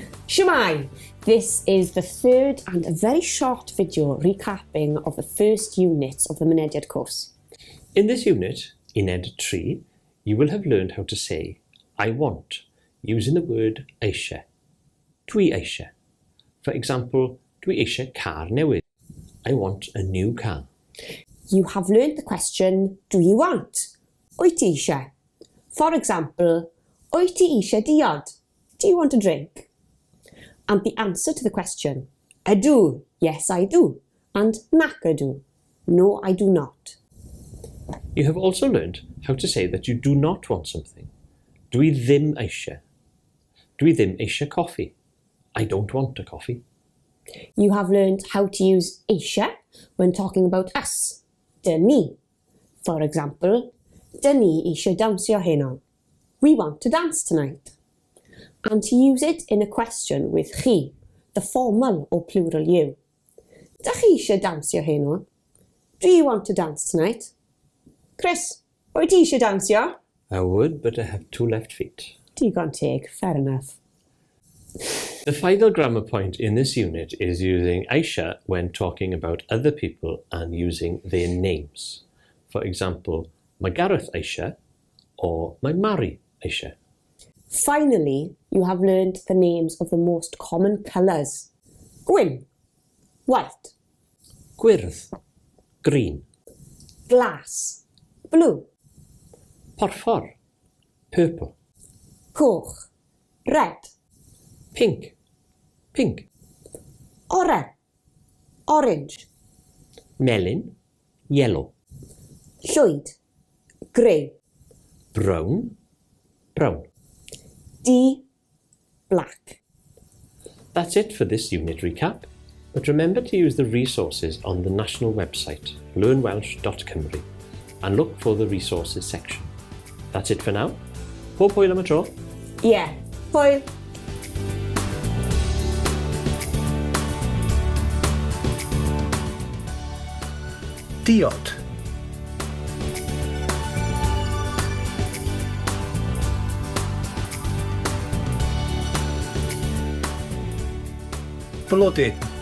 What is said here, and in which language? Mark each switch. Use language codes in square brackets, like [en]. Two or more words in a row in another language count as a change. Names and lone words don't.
[cy] Shwmae! [en] This is the third and a very short video recapping of the first unit of the Mynediad course. In this unit, Uned 3, you will have learned how to say I want using the word eisiau. [cy] Dwi eisiau. [en] For example, [cy] dwi eisiau car newydd. [en] I want a new car. You have learned the question, do you want? [cy] Wyt ti eisiau? [en] For example, [cy] wyt ti eisiau diod? [en] Do you want a drink? And the answer to the question, ydw, yes I do, and [cy] nac ydw, [en] no I do not. You have also learned how to say that you do not want something. [cy] Dwi ddim eisiau. Dwi ddim eisiau coffee. [en] I don't want a coffee. You have learned how to use eisiau when talking about us, [cy] dy ni. [en] For example, [cy] dy ni eisiau dawnsio heno. [en] We want to dance tonight. And to use it in a question with chi, the formal or plural you. [cy] Dach chi eisiau dawnsio heno? [en] Do you want to dance tonight? [cy] Chris, wyt ti eisiau dawnsio? [en] I would, but I have 2 left feet. [cy] Digon teg, [en] fair enough. The final grammar point in this unit is using eisiau when talking about other people and using their names. For example, [cy] mae Gareth eisiau or mae Mari eisiau. [en] Finally, you have learned the names of the most common colours. [cy] Gwyn, white. Gwyrdd, green. Glass, blue. Porffor, purple. Coch, red. Pink, pink. Oren, orange. Melyn, yellow. Llwyd, [en] grey. [cy] Brown, brown. D, black. [en] That's it for this unit recap, but remember to use the resources on the national website, learnwelsh.cymru, and look for the resources section. That's it for now. [cy] Pob hwyl am y tro. Yeah, hwyl. Diod. Blodyn.